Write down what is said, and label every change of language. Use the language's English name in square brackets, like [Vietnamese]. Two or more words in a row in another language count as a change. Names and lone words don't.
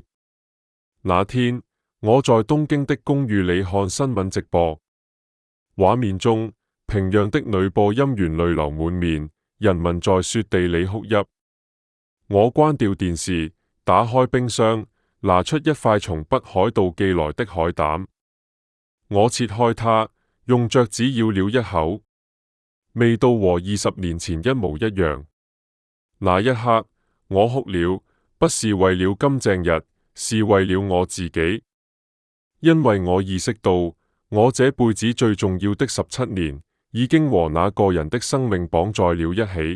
[Chinese] 那天，我在東京的公寓裡看新聞直播，畫面中平壤的女播音員淚流滿面，人民在雪地裡哭泣。我關掉電視，打開冰箱，拿出一塊從北海道寄來的海膽。我切開它，用腳趾咬了一口。味道和20年前一模一樣。那一刻，我哭了，不是為了金正日，是為了我自己，因為我意識到，我這輩子最重要的17年，已經和那個人的生命綁在了一起。